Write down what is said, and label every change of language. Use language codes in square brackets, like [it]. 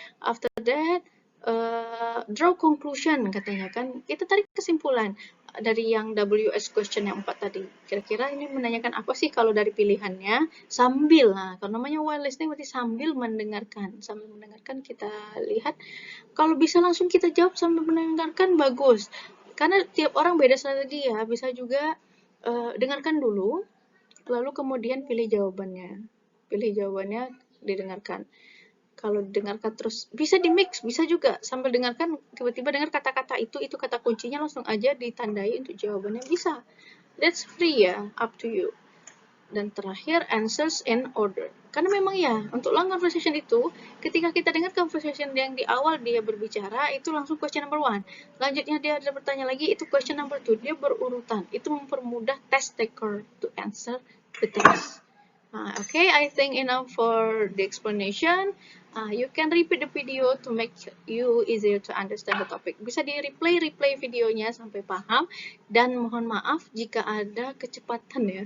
[en] After that, draw conclusion katanya kan. [id] Kita tarik kesimpulan dari yang WS question yang 4 tadi. Kira-kira ini menanyakan apa sih kalau dari pilihannya? Sambil, kalau namanya while listening berarti sambil mendengarkan. Sambil mendengarkan kita lihat. Kalau bisa langsung kita jawab sambil mendengarkan, bagus. Karena tiap orang beda strategi ya. Bisa juga dengarkan dulu, lalu kemudian pilih jawabannya. Pilih jawabannya, didengarkan. Kalau didengarkan terus, bisa di mix, bisa juga. Sambil dengarkan, tiba-tiba dengar kata-kata itu kata kuncinya langsung aja ditandai untuk jawabannya, bisa. [en] That's free ya, up to you. [id] Dan terakhir, [en] answers in order. [id] Karena memang ya, untuk long conversation itu, ketika kita dengar conversation yang di awal dia berbicara, itu langsung question number 1. Selanjutnya dia ada bertanya lagi, itu question number 2. Dia berurutan. Itu mempermudah [en] test taker to answer the test. Okay, I think enough for the explanation. You can repeat the video to make you easier to understand the topic. [id] Bisa di replay videonya sampai paham. Dan mohon maaf jika ada kecepatan ya.